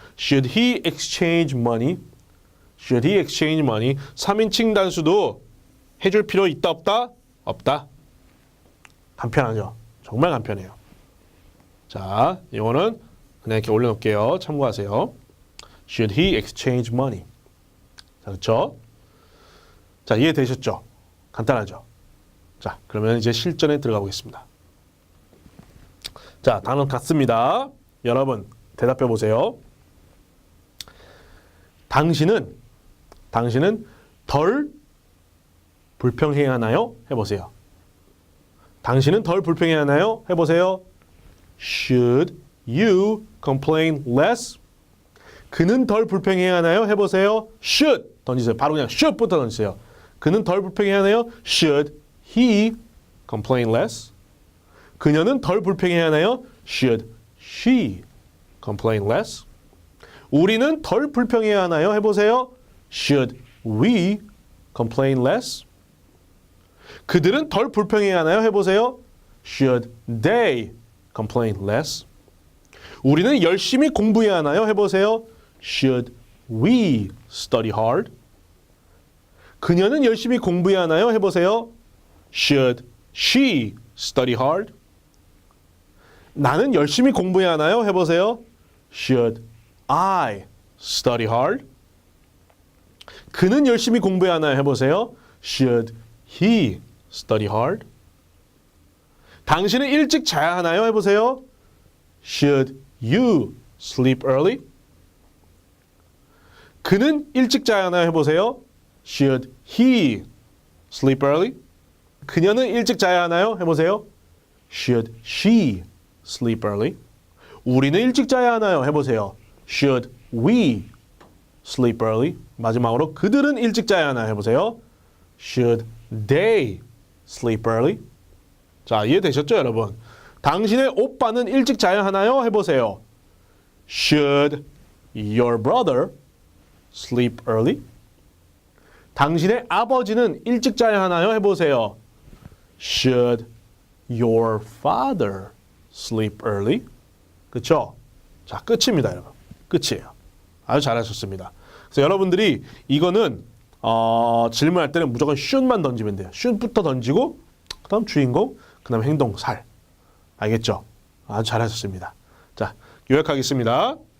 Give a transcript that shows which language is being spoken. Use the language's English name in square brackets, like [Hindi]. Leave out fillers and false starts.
[English] Should he exchange money? Should he exchange money? [Korean] 3인칭 단수도 해줄 필요 있다 없다? 없다. 간편하죠? 정말 간편해요. 자, 이거는 그냥 이렇게 올려놓을게요. 참고하세요. [English] Should he exchange money? [Korean] 자, 그렇죠? 자, 이해되셨죠? 간단하죠? 자, 그러면 이제 실전에 들어가 보겠습니다. 자, 단어 같습니다. 여러분, 대답해 보세요. 당신은 덜 불평해야 하나요? 해보세요. 당신은 덜 불평해야 하나요? 해보세요. [English] Should you complain less? [Korean] 그는 덜 불평해야 하나요? 해보세요. Should 던지세요. 바로 그냥 should부터 던지세요. 그는 덜 불평해야 하나요? [English] Should he complain less? [Korean] 그녀는 덜 불평해야 하나요? [English] Should she complain less? [Korean] 우리는 덜 불평해야 하나요? 해보세요. [English] Should we complain less? [Korean] 그들은 덜 불평해야 하나요? 해보세요. [English] Should they complain less? [Korean] 우리는 열심히 공부해야 하나요? 해보세요. [English] Should we study hard? [Korean] 그녀는 열심히 공부해야 하나요? 해보세요. [English] Should she study hard? [Korean] 나는 열심히 공부해야 하나요? 해보세요. [English] Should I study hard? [Korean] 그는 열심히 공부해야 하나요? 해보세요. [English] Should he study hard? [Korean] 당신은 일찍 자야 하나요? 해보세요. [English] Should you sleep early? [Korean] 그는 일찍 자야 하나요? 해보세요. [English] Should he sleep early? [Korean] 그녀는 일찍 자야 하나요? 해보세요. [English] Should she sleep early? [Korean] 우리는 일찍 자야 하나요? 해보세요. [English] Should we sleep early? [Korean] 마지막으로 그들은 일찍 자야 하나요? 해보세요. [English] Should they sleep early? [Korean] 자, 이해되셨죠, 여러분? 당신의 오빠는 일찍 자야 하나요? 해보세요. [English] Should your brother sleep early? [Korean] 당신의 아버지는 일찍 자야 하나요? 해보세요. [English] Should your father sleep early? [Korean] 그쵸? 자, 끝입니다, 여러분. 끝이에요. 아주 잘하셨습니다. 그래서 여러분들이 이거는 질문할 때는 무조건 should만 던지면 돼요. should부터 던지고 그 다음 주인공, 그 다음 행동, 살. 알겠죠? 아주 잘하셨습니다. 자, 요약하겠습니다.